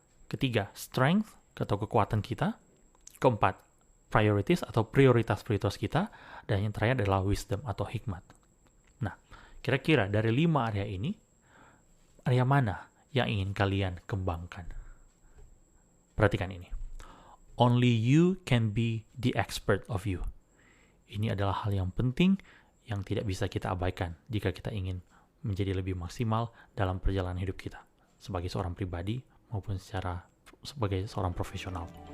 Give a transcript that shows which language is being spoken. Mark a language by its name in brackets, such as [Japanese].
[Indonesian] Ketiga, strength atau kekuatan kita. Keempat, priorities atau prioritas-prioritas kita. Dan yang terakhir adalah wisdom atau hikmat. Nah, kira-kira dari 5 area ini, area mana yang ingin kalian kembangkan? Perhatikan ini. [English] Only you can be the expert of you. [Indonesian] Ini adalah hal yang penting yang tidak bisa kita abaikan jika kita ingin menjadi lebih maksimal dalam perjalanan hidup kita sebagai seorang pribadi maupun sebagai seorang profesional.